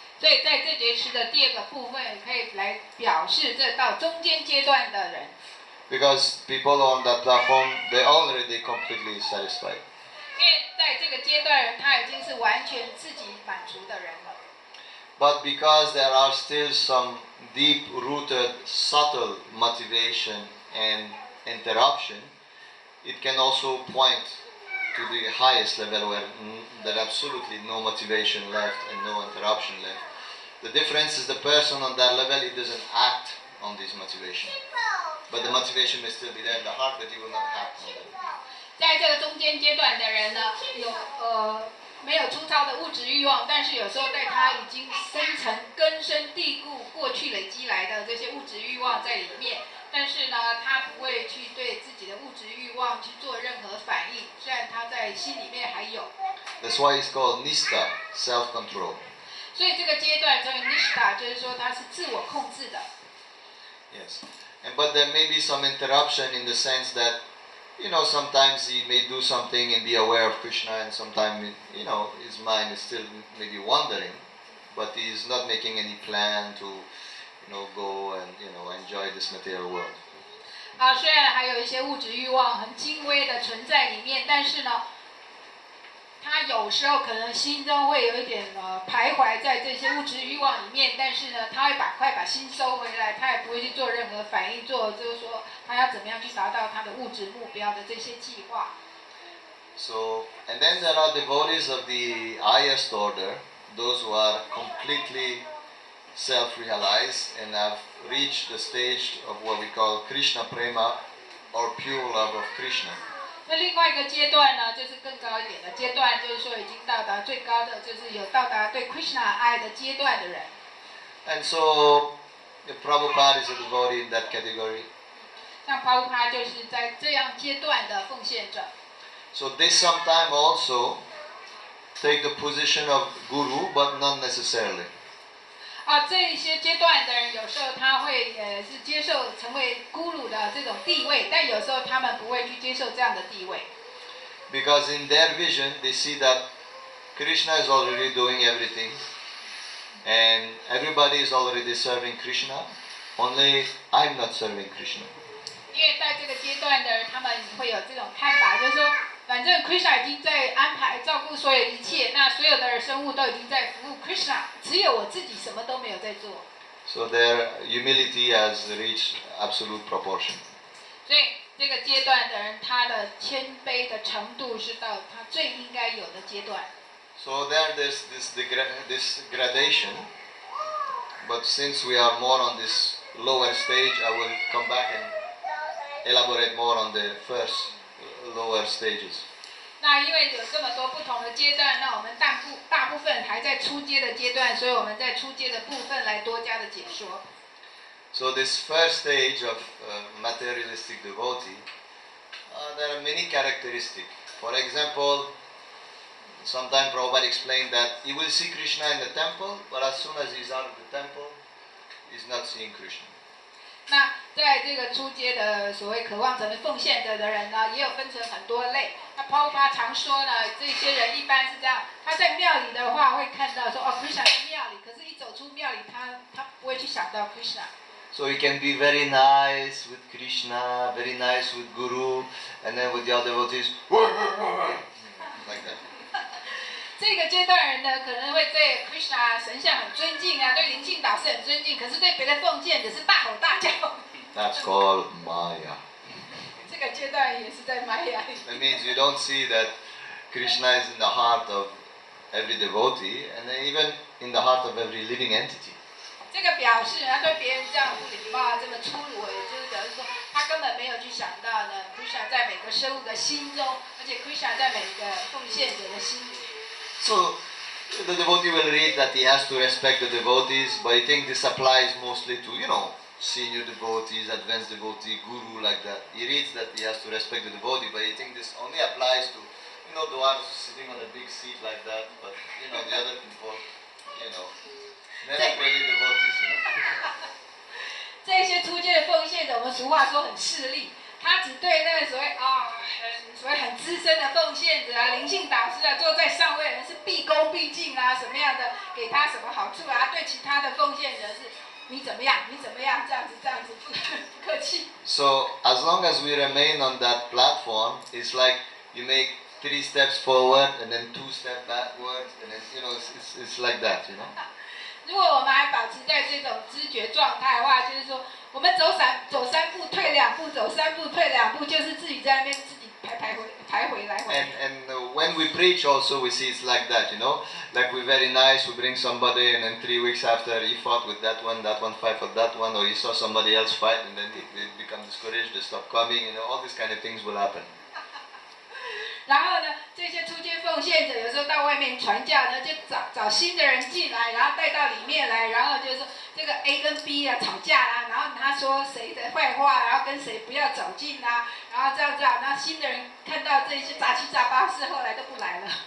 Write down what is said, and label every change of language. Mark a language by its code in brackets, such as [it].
[zh] 所以在这节诗的第二个部分，可以来表示这到中间阶段的人。 [en] Because people on that platform, they're already completely satisfied. [zh] 因为在这个阶段人，他已经是完全自己满足的人了。 [en] But because there are still some deep-rooted, subtle motivation and interruption, it can also point to the highest level where there's absolutely no motivation left and no interruption left. The difference is the person on that level, it doesn't act on this motivation. But the motivation may still be there in the heart, but he will not act on it. [zh] 在这个中间阶段的人呢，有没有粗糙的物质欲望，但是有时候在他已经深层根深蒂固、过去累积来的这些物质欲望在里面，但是呢，他不会去对自己的物质欲望去做任何反应，虽然他在心里面还有。 [en] That's why it's called nista, self-control. [zh] 所以这个阶段这个 nishta 就是说它是自我控制的。 [en] Yes. But there may be some interruption in the sense that, sometimes he may do something and be aware of Krishna, and sometimes, his mind is still maybe wandering, but he is not making any plan to, go and, enjoy this material world. [zh] 虽然还有一些物质欲望很轻微的存在里面，但是呢，他有时候可能心中会有一点徘徊在这些物质欲望里面，但是呢，他会快把心收回来，他也不会去做任何反应，就是说他要怎么样去达到他的物质目标的这些计划。 [en] So, and then there are devotees of the highest order, those who are completely self-realized and have reached the stage of what we call Krishna Prema, or pure love of Krishna. [zh] 那另外一个阶段呢，就是更高一点的阶段，就是说已经到达最高的，就是有到达对 Krishna 爱的阶段的人。 [en] And so, the Prabhupada is a devotee in that category. [zh] 像 Prabhupada 就是在这样阶段的奉献者。 [en] So they sometimes also take the position of guru, but not necessarily. [zh] 这一些阶段的人，有时候他会是接受成为咕噜的这种地位，但有时候他们不会去接受这样的地位。 [en] Because in their vision, they see that Krishna is already doing everything. And everybody is already serving Krishna, only I'm not serving Krishna. [zh] 因为在这个阶段的人，他们会有这种看法，就是说，反正 Krishna 已经在安排照顾所有一切，那所有的生物都已经在服务 Krishna， 只有我自己什么都没有在做。 [en] So their humility has reached absolute proportion. [zh] 所以这个阶段的人，他的谦卑的程度是到他最应该有的阶段。 [en] So there's this gradation, but since we are more on this lower stage, I will come back and elaborate more on the first lower stages. [zh] 那因为有这么多不同的阶段，那我们大部分还在初阶的阶段，所以我们在初阶的部分来多加的解说。 [en] So this first stage of materialistic devotee, there are many characteristics. For example, sometime Prabhupada explained that he will see Krishna in the temple, but as soon as he's out of the temple, he's not seeing Krishna. [zh] 那在这个初阶的所谓渴望成为奉献者的人呢，也有分成很多类。那Prabhupada常说呢，这些人一般是这样，他在庙里的话会看到说哦 Krishna 在庙里，可是一走出庙里，他不会去想到 Krishna。 [en] So he can be very nice with Krishna, very nice with Guru, and then with the other devotees, like that. [zh] 这个阶段人呢，可能会对 Krishna 神像很尊敬啊，对灵性导师很尊敬，可是对别的奉献者是大吼大叫。 [en] That's called Maya. [zh] 这个阶段也是在玛雅里。 [en] That means you don't see that Krishna is in the heart of every devotee, and then even in the heart of every living entity. [zh] 这个表示他对别人这样不礼貌啊，这么粗鲁，也就是表示说他根本没有去想到呢 ，Krishna 在每个生物的心中，而且 Krishna 在每个奉献者的心里。 [en] So the devotee will read that he has to respect the devotees, but I think this applies mostly to, senior devotees, advanced devotee, guru, like that. He reads that he has to respect the devotee, but I think this only applies to, the ones sitting on a big seat like that, but, the other people, they're not really devotees, [zh] 这些出界的奉献者，我们俗话说很势利，他只对那个所谓很资深的奉献者啊、灵性导师啊，坐在上位的人是毕恭毕敬啊，什么样的给他什么好处啊，对其他的奉献者是你怎么样，这样子不客气。 [en] So as long as we remain on that platform, it's like you make 3 steps forward and then 2 steps backwards, and then it's like that, [zh] 如果我们还保持在这种知觉状态的话，就是说，我们走3步退2步，走3步退2步，就是自己在那边自己徘徊来回。 [en] And when we preach also, we see it's like that, like we're very nice, we bring somebody, and then 3 weeks after he fought with that one fight with that one, or he saw somebody else fight, and then they become discouraged, they stop coming, all these kind of things will happen. [zh] 然后呢，这些出街奉献者有时候到外面传教呢，就找新的人进来，然后带到里面来，然后就是说这个 A 跟 B 啊吵架啦，然后他说谁的坏话，然后跟谁不要走近啊，然后这样，那新的人看到这些杂七杂八事，后来都不来了。